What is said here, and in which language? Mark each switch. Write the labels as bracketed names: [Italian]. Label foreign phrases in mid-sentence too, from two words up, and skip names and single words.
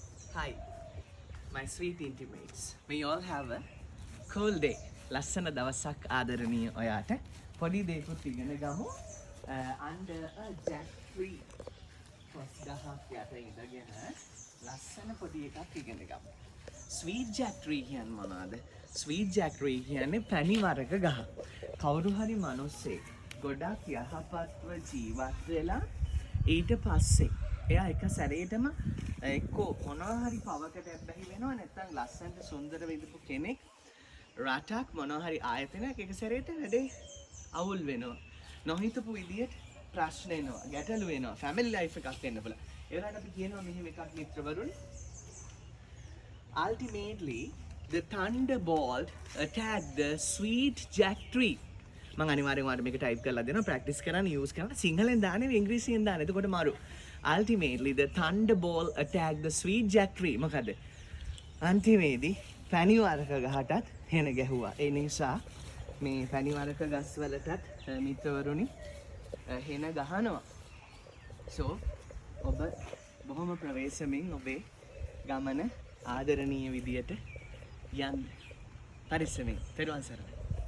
[English] Hi, my sweet intimates. May you all have a cool day. [Sinhala] ලස්සන දවසක් ආදරණීය ඔයාට. පොඩි දෙයක්ත් ඉගෙන ගමු. [English] Under a jack tree. [Sinhala] පොස් ගහක් යට ඉඳගෙන ලස්සන පොඩි එකක් ඉගෙන ගමු. [English] Sweet jack tree [Sinhala] කියන්නේ මොනවද? [English] Sweet jack tree [Sinhala] කියන්නේ පැණි වර්ග ගහ. කවුරු හරි මිනිස්සෙක් ගොඩක් යහපත්ව ජීවත් වෙලා ඊට පස්සේ එයා එක සැරේටම එක්කෝ මොනවා හරි පවකට ඇබ්බැහි වෙනවා නැත්නම් ලස්සනට සුන්දර විඳපු කෙනෙක් රටක් මොනවා හරි ආයතනයක් එක සැරේට වැඩේ අවුල් වෙනවා නොහිතපු විදියට ප්‍රශ්න එනවා ගැටලු වෙනවා [English] family life [Sinhala] එකක් වෙන්න පුළුවන් ඒ වුණාට අපි කියනවා මෙහෙම එකක් මිත්‍රවරුනි [English] ultimately the thunderbolt attacked the sweet jack tree [Sinhala] මම අනිවාර්යෙන් ඔයාලට මේක ටයිප් කරලා දෙනවා ප්‍රැක්ටිස් කරන්න යූස් කරන්න සිංහලෙන් දාන්නේ ඉංග්‍රීසියෙන් දාන්න එතකොට මාරු [English] ultimately the thunderbolt attacked the sweet jack tree [Sinhala] මොකද අන්තිමේදී පැණි වර්ග ගහටත් හෙන ගැහුවා ඒ නිසා මේ පැණි වර්ග ගස් වලටත් මිත්‍රවරුනි හෙන ගහනවා so ඔබ බොහොම ප්‍රවේශමෙන් ඔබේ ගමන ආදරණීය විදියට යන්න පරිස්සමෙන් තෙරුවන් සරණයි